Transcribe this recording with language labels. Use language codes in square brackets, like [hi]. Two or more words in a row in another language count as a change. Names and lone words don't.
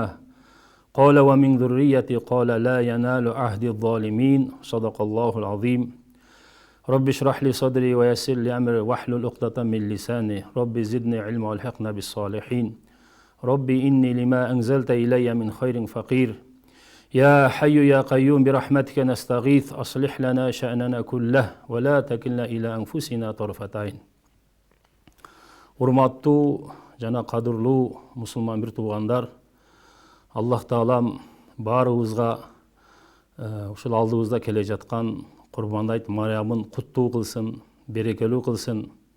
[ar] قال ومن ذريتي قال لا ينال عهد الظالمين صدق الله العظيم رب اشرح لي صدري ويسر لي أمري واحلل عقدة من لساني رب زدني علما والحقنا بالصالحين رب إني لما أنزلت إلي من خير فقير يا حي يا قيوم برحمتك نستغيث أصلح لنا شأننا كله ولا تكلنا إلى أنفسنا طرفة عين. [ky] Урматтуу жана кадырлуу мусулман бир туугандар, Аллах Таалам баарыбызга ушул алдыбызда келе жаткан Курбан айт майрамын куттуу кылсын, берекелүү кылсын.